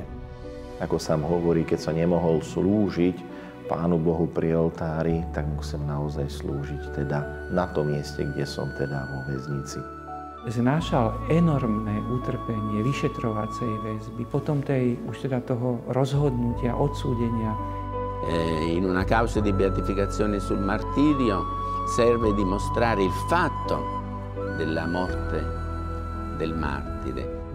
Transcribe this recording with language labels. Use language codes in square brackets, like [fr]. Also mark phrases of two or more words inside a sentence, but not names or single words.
[sk] Ako sám hovorí, keď sa nemohol slúžiť Pánu Bohu pri oltári, tak musím naozaj slúžiť teda na tom mieste, kde som teda vo väznici. Znášal enormné utrpenie vyšetrovacej väzby, potom už teda toho rozhodnutia, odsúdenia. [it] In una causa di beatificazione sul martirio serve dimostrare il fatto della morte del martire.